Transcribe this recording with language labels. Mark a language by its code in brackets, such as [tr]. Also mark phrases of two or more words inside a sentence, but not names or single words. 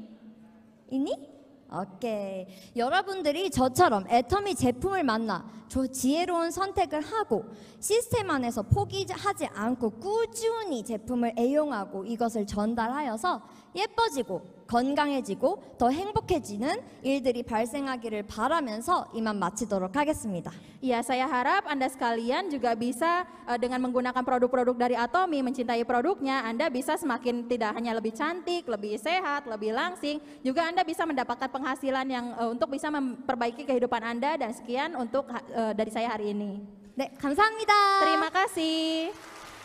[ko] 이니? 오케이. 여러분들이 저처럼 애터미 제품을 만나 지혜로운 선택을 하고 시스템 안에서 포기하지 않고 꾸준히 제품을 애용하고 이것을 전달하여서 예뻐지고 건강해지고 더 행복해지는 일들이 발생하기를 바라면서 이만 마치도록 하겠습니다. [id] Ya, saya harap Anda sekalian juga bisa dengan menggunakan produk-produk dari Atomi, mencintai produknya, Anda bisa semakin tidak hanya lebih cantik, lebih sehat, lebih langsing, juga Anda bisa mendapatkan penghasilan yang untuk bisa memperbaiki kehidupan Anda dan sekian untuk dari saya hari ini. [ko] 네, 감사합니다. [id] Terima kasih.